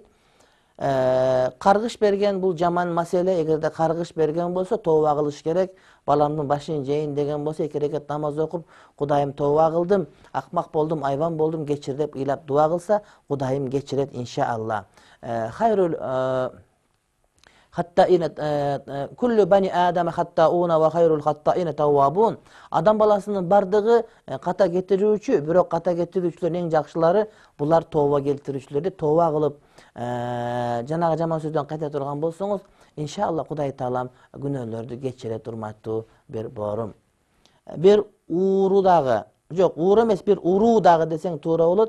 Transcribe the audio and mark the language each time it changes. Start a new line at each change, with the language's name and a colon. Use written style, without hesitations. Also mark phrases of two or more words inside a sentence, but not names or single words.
Kyrgyz: Каргыш берген бул жаман маселе. Эгерде каргыш берген болсо, тооба кылыш керек. Баламдын башын жейин деген болсо, 2 рекат намаз окуп, Кудайым тооба кылдым, акмак болдум, айван болдум, кечир деп ыйлап дуа кылса, Кудайым кечирет иншаалла.
Arabic: خير كل بني آدم خطاؤون و خير الخطائين توابون.
Kyrgyz: Адам баласынын бардыгы ката кетирүүчү, бирок ката кетирүүчүлөрдүн эң жакшылары булар тооба келтирүүчүлөр. Тооба кылып, жанагы жаман сөздөн кайта турган болсоңуз, иншалла Кудай Таалам күнөөлөрдү кечире турматтуу бир боорум. Бир ууру дагы, жок, ууру эмес, бир уруу дагы десең туура болот.